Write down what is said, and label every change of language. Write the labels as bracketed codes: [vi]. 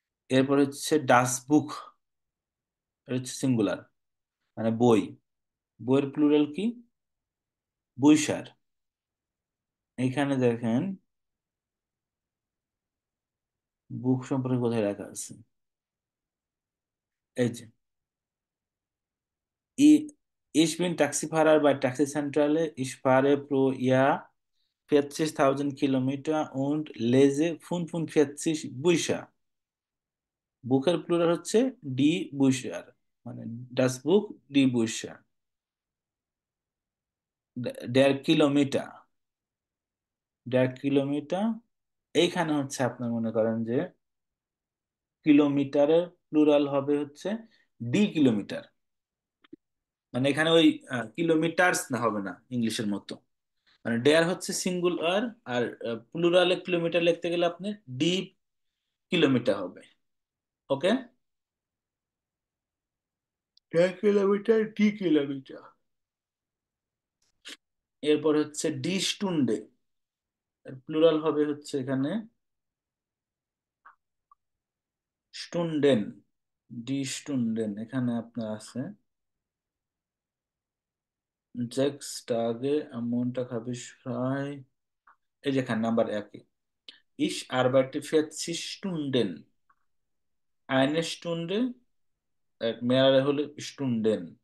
[bn] এরপর হচ্ছে ডাস বুক, এটা হচ্ছে সিঙ্গুলার, মানে বই। বইয়ের প্লুরাল কি? বইসার। এখানে দেখেন বুক সম্পর্কে কোথায় লেখা আছে, এই যে [de] Ich bin Taxifahrer bei Taxizentrale. Ich fahre pro Jahr 40.000 Kilometer und lese 45 Bücher। [bn] বুকের প্লুরাল হচ্ছে ডি বুশার, মানে ডাস বুক ডি বুশার। দেড় কিলোমিটার, দেড় কিলোমিটার। এইখানে হচ্ছে আপনার মনে করেন যে কিলোমিটারের প্লুরাল হবে হচ্ছে ডি কিলোমিটার। মানে এখানে ওই কিলোমিটার্স না, হবে না ইংলিশের মতো। মানে ডেয়ার হচ্ছে সিঙ্গুলার, আর প্লুরালে কিলোমিটার লিখতে গেলে আপনি ডি কিলোমিটার হবে। ওকে। Dare kilometre, D kilometre. এরপর হচ্ছে ডি স্টুন্ডে, প্লুরাল হবে হচ্ছে এখানে স্টুন্ডেন। ডি স্টুন্ডেন এখানে আপনার আছে [de] sechs Tage am Montag habe ich frei, [bn] এই যেখানে number 1-এ [de] ich arbeite 40 Stunden, eine Stunde, mehrere [bn] হলে Stunden।